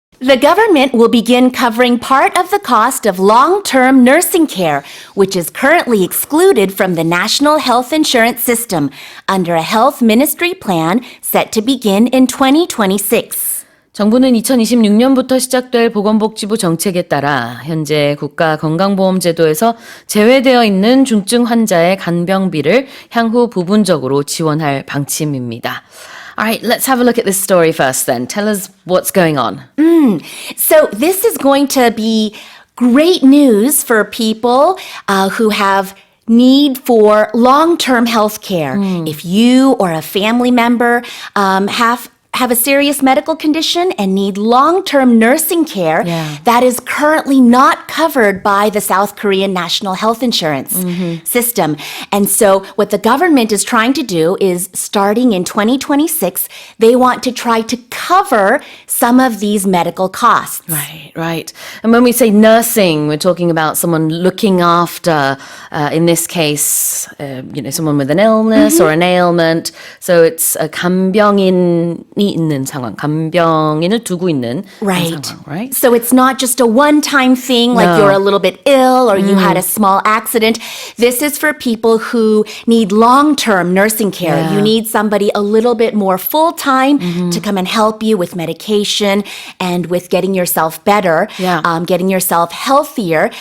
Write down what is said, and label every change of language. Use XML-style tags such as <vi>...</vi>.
<en>The government will begin covering part of the cost of long-term nursing care, which is currently excluded from the National Health Insurance System under a health ministry plan set to begin in 2026.</en> <ko>정부는 2026년부터 시작될 보건복지부 정책에 따라 현재 국가 건강보험 제도에서 제외되어 있는 중증 환자의 간병비를 향후 부분적으로 지원할 방침입니다.</ko> <en>All right, let's have a look at this story first then. Tell us what's going on. So this is going to be great news for people who have need for long-term health care. If you or a family member have a serious medical condition and need long-term nursing care that is currently not covered by the South Korean National Health Insurance system. And so what the government is trying to do is starting in 2026, they want to try to cover some of these medical costs. Right. And when we say nursing, we're talking about someone looking after, in this case, someone with an illness or an ailment. So it's a</en> <ko>간병인이 있는 상황, 간병인을 두고 있는 상황,</ko> <en>right? So it's not just a one-time thing like you're a little bit ill or you had a small accident. This is for people who need long-term nursing care. Yeah. You need somebody a little bit more full-time to come and help you with medication and with getting yourself better, getting yourself healthier.</en>